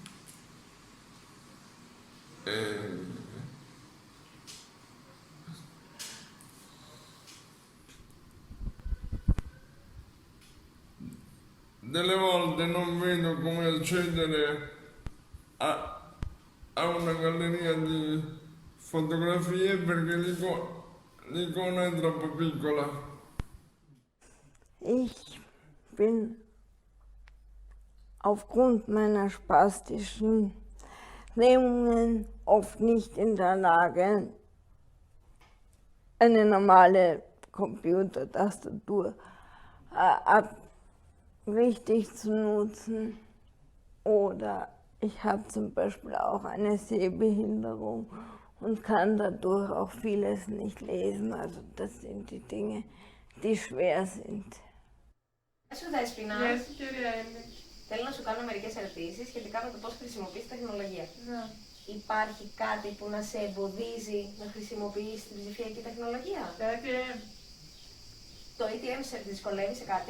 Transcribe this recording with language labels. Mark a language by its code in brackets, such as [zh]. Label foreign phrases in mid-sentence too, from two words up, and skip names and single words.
[it] delle volte non vedo come accedere a una galleria di fotografie perché l'icona è troppo piccola. [de] Ich bin aufgrund meiner spastischen Lähmungen oft nicht in der Lage, eine normale Computertastatur richtig zu nutzen. Oder ich habe zum Beispiel auch eine Sehbehinderung und kann dadurch auch vieles nicht lesen. Also das sind die Dinge, die schwer sind. [el] Γεια σου Δέσποινα. Γεια σου κυρία Έλλη. Θέλω να σου κάνω μερικές ερωτήσεις σχετικά με το πώς χρησιμοποιείς τεχνολογία. Ναι. Υπάρχει κάτι που να σε εμποδίζει να χρησιμοποιείς την ψηφιακή τεχνολογία? Το ATM. Το ATM σε δυσκολεύει σε κάτι?